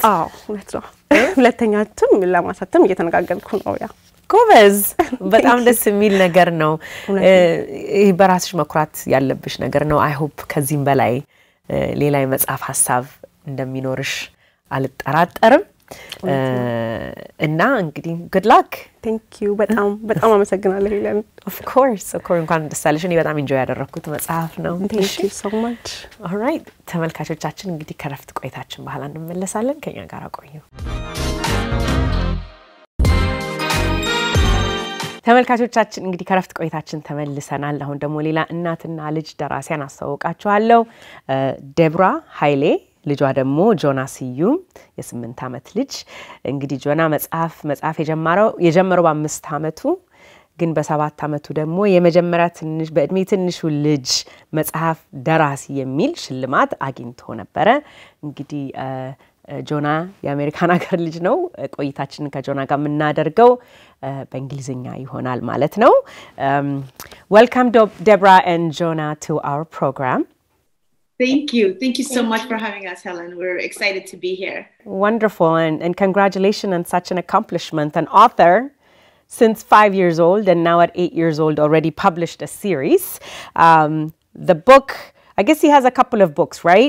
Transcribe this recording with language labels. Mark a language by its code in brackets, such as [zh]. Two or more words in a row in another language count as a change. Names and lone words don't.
[am] አዎ እውነት ነው ሁለተኛቱም ለማሳተም እየተነጋገርኩ ነው ያ ጎበዝ በጣም ደስ የሚል ነገር ነው ይሄ በራስሽ መኩራት ያለብሽ ነገር ነው [en] I hope [am] ከዚህም በላይ ሌላ የመጽሐፍ ሐሳብ እንደሚኖርሽ አልጠራጠርም እና እንግዲህ [en] good luck thank you [am] በጣም አመሰግናለሁ ሄለን [en] of course [am] እንኳን ደስ አለሽ እኔ በጣም ኢንጆይ ያደረኩት መጽሐፍ ነው [en] thank you so much all right [am] ተመልካቾቻችን እንግዲህ ከረፍት ቆይታችን በኋላ እንመለሳለን ከኛ ጋር ቆዩ ተመልካቾቻችን እንግዲህ ከረፍት ቆይታችን ተመልሰናል አሁን ደግሞ ሌላ እናትና ልጅ ደራሲያን አስተዋውቃችኋለሁ ዴብራ ሃይሌ ልጇ ደግሞ ጆና ሲዩም የ8 አመት ልጅ እንግዲህ ጆና መጽሐፍ የጀመረው በ5 አመቱ ግን በ7 አመቱ ደግሞ የመጀመሪያ ትንሽ በእድሜ ትንሹ ልጅ መጽሐፍ ደራሲ የሚል ሽልማት አግኝቶ ነበር እንግዲህ ጆና የአሜሪካን ሀገር ልጅ ነው ቆይታችንን ከጆና ጋር ምናደርገው በእንግሊዝኛ ይሆናል ማለት ነው [en] welcome Deborah and Jonah to our program Thank you so much for having us Helen we're excited to be here wonderful and congratulations on such an accomplishment an author since 5 years old and now at 8 years old already published a series the book I guess he has a couple of books, right?